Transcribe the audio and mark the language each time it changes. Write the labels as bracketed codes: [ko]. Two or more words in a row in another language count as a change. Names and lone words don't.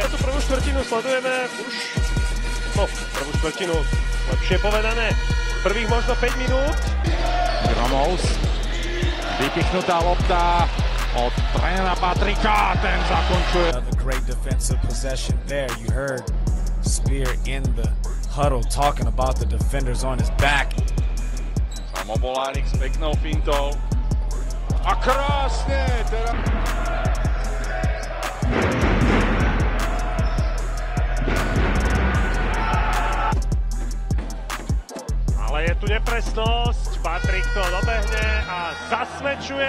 [sk] Tú prvú štvrtinu sledujeme už, prvú štvrtinu, lepšie povedané, prvých možno 5 minút. Gromous, vypichnutá lopta od trénera Patricka, ten zakončuje. [en] Another great defensive possession there. You heard Spear in the huddle talking about the defenders on his back. [sk] Samo Molárik s peknou fintou. A krásne! Teraz... nepresnosť, Patrik to dobehne a zasmečuje.